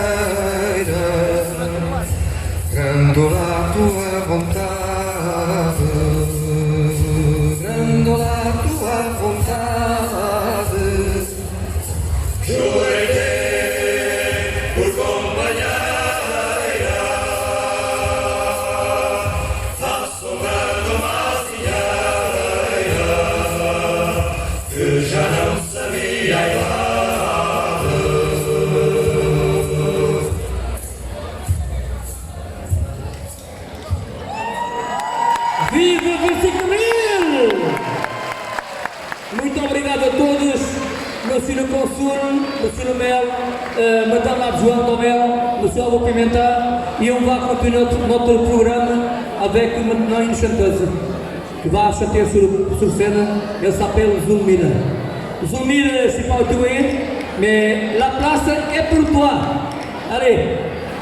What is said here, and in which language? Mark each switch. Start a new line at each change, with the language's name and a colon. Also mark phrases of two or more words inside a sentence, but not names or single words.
Portuguese: grândola a tua vontade, grândola a tua vontade, jurei ter por companheira, à sombra de uma azinheira que já não sabia a idade. Viva 25 de Abril! Muito obrigado a todos, meus
French: Monsieur le Consul, Monsieur le Maire, Madame l'adjointe au maire, Monsieur Alvo Pimenta, et on va continuer notre programme avec maintenant une chanteuse qui va chanter sur scène. Elle s'appelle Zulmira. Zulmira, je ne sais pas où tu es, mais la place est pour toi.